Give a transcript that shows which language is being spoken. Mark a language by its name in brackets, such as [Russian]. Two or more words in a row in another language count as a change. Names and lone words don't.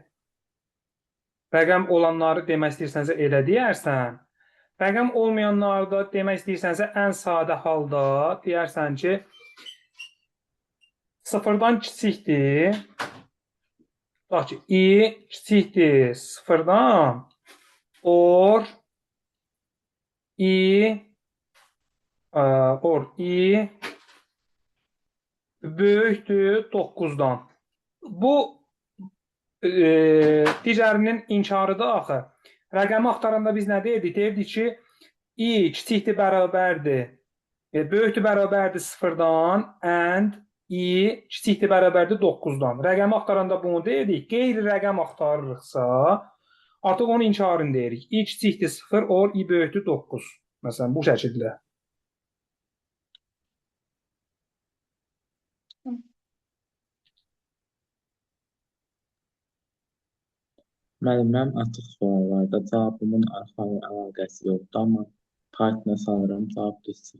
[Azerbaijani] Rəqəm olanları demək istəyirsənsə elə deyərsən. Rəqəm olmayanları da demək istəyirsənsə ən sadə halda deyərsən ki, 0-dan kiçikdir. Bax ki, i kiçikdir 0-dan or i böyükdür 9-dan. Bu digərinin inkarıdır axı. Rəqəmi axtaranda biz nə deyirdik? Deyirdik ki, i kiçikdir bərabərdir, böyükdür bərabərdir 0-dan and i kiçikdir bərabərdir 9-dan. Rəqəmi axtaranda bunu deyirdik. Qeyri rəqəm axtarırıqsa, artıq onun inkarını deyirik. i kiçikdir 0 or i böyükdür 9. Məsələn, bu şəkildə. Müəlliməm açıq suallarda cavabımın arxayı əlaqəsi yoxdur, amma Python-a sanıram cavab düşsün.